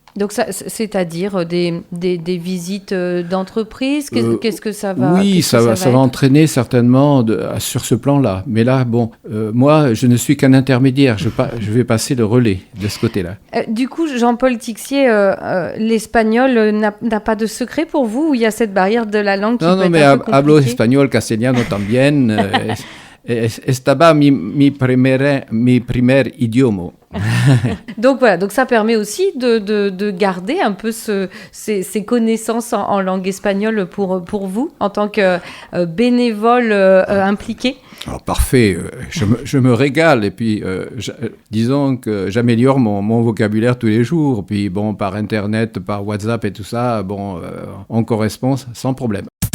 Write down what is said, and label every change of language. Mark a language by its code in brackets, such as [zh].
[fr] Donc, c'est-à-dire des visites d'entreprise, qu'est-ce que ça va? Oui, ça va entraîner certainement sur ce plan-là. Mais là, moi, je ne suis qu'un intermédiaire. Je vais passer le relais de ce côté-là. Du coup, Jean-Paul Tixier, l'espagnol n'a pas de secret pour vous, ou il y a cette barrière de la langue qui peut être un peu compliquée? Non, mais [es] hablo espagnol, castellano también. Estaba mi primer idioma. [fr] Donc voilà, donc ça permet aussi de garder un peu ces connaissances en langue espagnole pour vous, en tant que bénévole impliqué. Alors, parfait, je me régale, et puis disons que j'améliore mon vocabulaire tous les jours, puis par Internet, par WhatsApp et tout ça, on correspond sans problème.